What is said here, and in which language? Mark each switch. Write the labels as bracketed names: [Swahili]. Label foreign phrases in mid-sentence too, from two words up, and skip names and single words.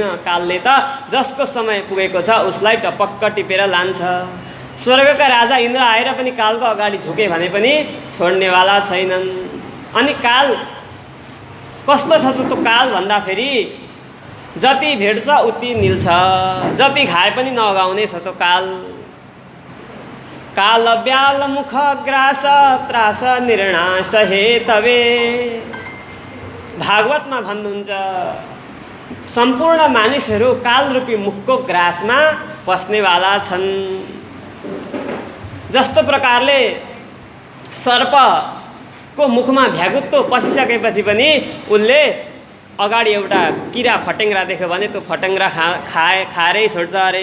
[Nepali] कालले त जसको समय पुगेको छ उसलाई टपक्क टिपेर लान्छ। स्वर्गका राजा इन्द्र आएर पनि कालको अगाडि झुके भने पनि छोड्नेवाला छैनन्। अनि काल कस्तो छ त त्यो काल भन्दाखेरि जति भेट्छ उति निल्छ, जति खाए पनि नअगाउने छ त्यो काल। [Sanskrit] काल ब्याल मुख ग्रास त्रास निर्णास हे तवे। [Nepali] भागवतमा भन्नुहुन्छ सम्पूर्ण मानिसहरू कालरूपी मुखको ग्रासमा पस्नेवाला छन्। जस्तो प्रकारले सर्पको मुखमा भ्यागुत्तो पसिसकेपछि पनि उसले अगाडि एउटा किरा फटेङ्ग्रा देख्यो भने त्यो फटेङ्ग्रा खाएरै छोड्छ अरे।